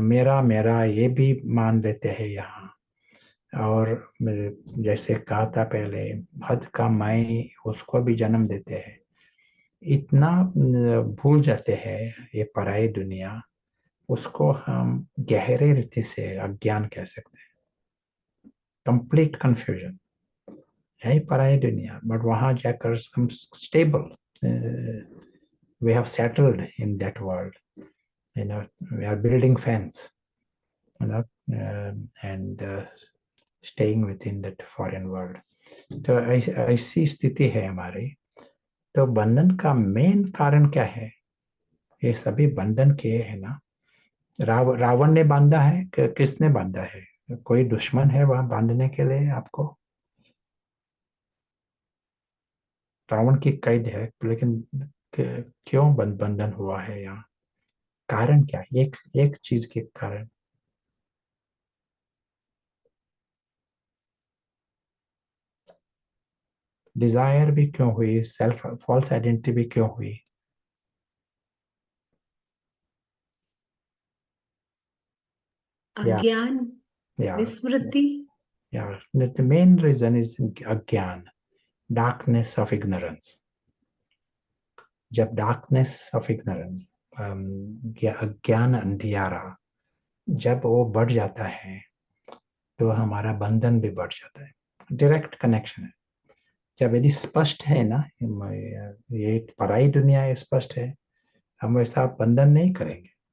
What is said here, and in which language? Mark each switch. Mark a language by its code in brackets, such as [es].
[hi] मेरा मेरा ये भी मान लेते हैं यहाँ। और जैसे कहा था पहले, हद का मैं उसको भी जन्म देते हैं। इतना भूल जाते हैं ये पराई दुनिया। उसको हम गहरे रीति से अज्ञान कह सकते हैं, कंप्लीट कंफ्यूजन है ही पराई दुनिया। [en] but [hi] वहां जाकर हम [en] Stable, we have settled in that world, you know, we are building fence, you know, and staying within that foreign world. [hi] तो ऐसी स्थिति है हमारी। तो बंधन का मेन कारण क्या है? ये सभी बंधन किए है ना, रावण ने बांधा है कि किसने बांधा है? कोई दुश्मन है वहां बांधने के लिए आपको? रावण की कैद है, लेकिन क्यों बंधन हुआ है यहाँ? कारण क्या? एक एक चीज के कारण। डिजायर भी क्यों हुई? सेल्फ फॉल्स आइडेंटिटी भी क्यों हुई? या अज्ञान, या विस्मृति। [en] या the main reason is अज्ञान, darkness of ignorance. [hi] जब [en] darkness of ignorance, [hi] अज्ञान, अंधियारा, जब वो बढ़ जाता है तो हमारा बंधन भी बढ़ जाता है। डायरेक्ट कनेक्शन है। जब यदि स्पष्ट है ना, ये पराई दुनिया है, स्पष्ट है, हम वैसा बंधन नहीं करेंगे।